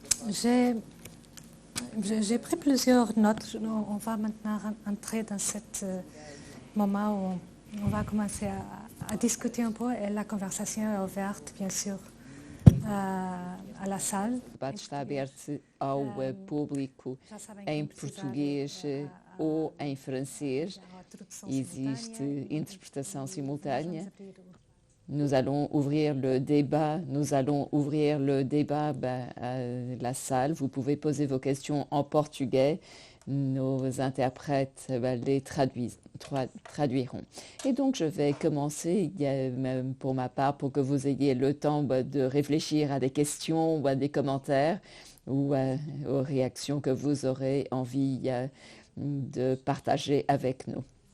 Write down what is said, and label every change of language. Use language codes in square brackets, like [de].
[fr] J'ai pris plusieurs notes. On va maintenant entrer dans ce moment où on va commencer à discuter un peu et la conversation est ouverte, bien sûr. à la salle. [pt] O debate está aberto ao público em português ou em francês. Existe interprétation simultânea. [fr] Nous allons ouvrir le débat. À la salle. Vous pouvez poser vos questions en portugais. Nos interprètes les traduiront. Et donc, je vais commencer pour ma part, pour que vous ayez le temps de réfléchir à des questions ou à des commentaires ou aux réactions que vous aurez envie de partager avec nous.